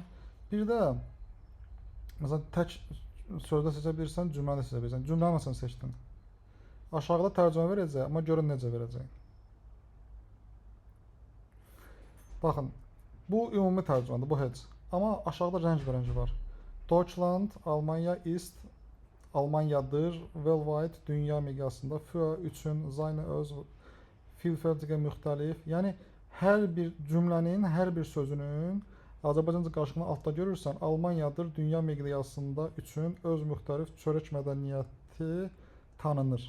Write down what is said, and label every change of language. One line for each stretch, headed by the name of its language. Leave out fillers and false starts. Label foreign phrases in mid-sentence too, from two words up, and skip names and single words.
Azerbaijani: Bir də məsələn tək sözdə seçə bilirsən, cümləni seçə bilirsən. Cümləni məsələn seçdin. Aşağıda tərcümə verəcək, amma görün necə verəcək. Baxın, bu ümumi tərcümədir, bu heç. Amma aşağıda rəng var.
German: Deutschland, Almanya ist, Almanyadır, weltweit,
Azerbaijani: dünya miqyasında, für, üçün, seine, öz, vielfältige, müxtəlif. Yəni, hər bir cümlənin, hər bir sözünün Azərbaycanca qarşılığını altda görürsən, Almanyadır, dünya miqyasında, üçün, öz müxtəlif, çörək mədəniyyəti tanınır.